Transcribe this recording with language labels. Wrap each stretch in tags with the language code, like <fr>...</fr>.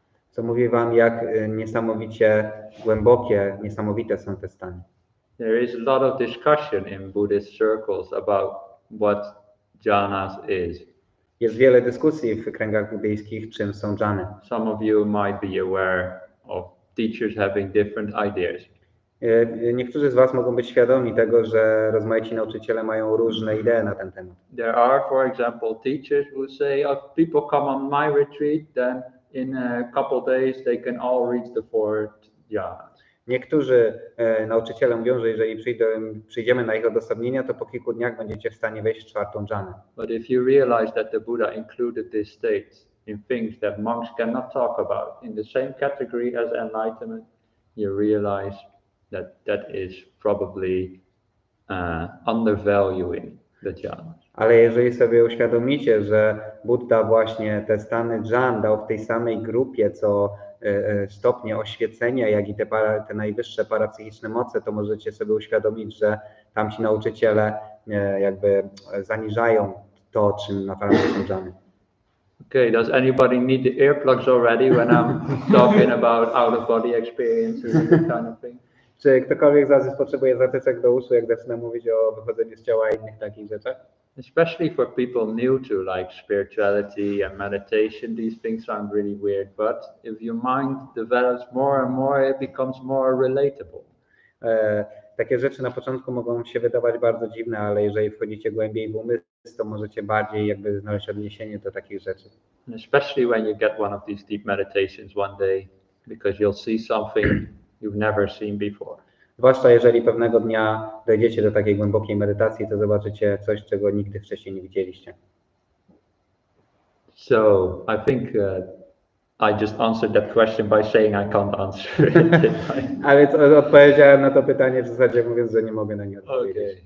<pl>Co mówi wam, jak niesamowicie głębokie, niesamowite są te stany.</pl> <en>There is a lot of discussion in Buddhist circles about what jhanas is.</en> <pl>Jest wiele dyskusji w kręgach buddyjskich, czym są dżany.</pl> <en>Some of you might be aware of teachers having different ideas.</en> <pl>Niektórzy z was mogą być świadomi tego, że rozmaici nauczyciele mają różne idee na ten temat.</pl> <en>There are, for example, teachers who say, if people come on my retreat, then in a couple days they can all reach the 4 jhanas.</en> <pl>Niektórzy nauczyciele mówią, że jeżeli przyjdziemy na ich odosobnienia, to po kilku dniach będziecie w stanie wejść w 4. dżanę.</pl> <en>But if you realize that the Buddha included these states in things that monks cannot talk about, in the same category as enlightenment, you realize that is probably undervaluing the jhanas.</en> <pl>Ale jeżeli sobie uświadomicie, że Buddha właśnie te stany dżan dał w tej samej grupie, co stopnie oświecenia, jak i te najwyższe parapsychiczne moce, to możecie sobie uświadomić, że tamci nauczyciele jakby zaniżają to, czym naprawdę są dżany.</pl> <en>Okay, does anybody need the earplugs already when I'm talking about out of body experiences and that kind of thing?</en> <pl>Czy ktokolwiek z was potrzebuje zatyczek do uszu, jak zacznę mówić o wychodzeniu z ciała i innych takich rzeczach?</pl> <en>Especially for people new to spirituality and meditation, these things sound really weird, but if your mind develops more and more, it becomes more relatable.</en> <pl>Takie rzeczy na początku mogą się wydawać bardzo dziwne, ale jeżeli wchodzicie głębiej w umysł, to możecie bardziej jakby znaleźć odniesienie do takich rzeczy.</pl> <en>Especially when you get one of these deep meditations one day, because you'll see something you've never seen before.</en> <pl>Zwłaszcza jeżeli pewnego dnia dojdziecie do takiej głębokiej medytacji, to zobaczycie coś, czego nigdy wcześniej nie widzieliście.</pl> <en>So I think I just answered that question by saying I can't answer it.</en> <pl>A więc odpowiedziałem na to pytanie w zasadzie mówiąc, że nie mogę na nie odpowiedzieć.</pl>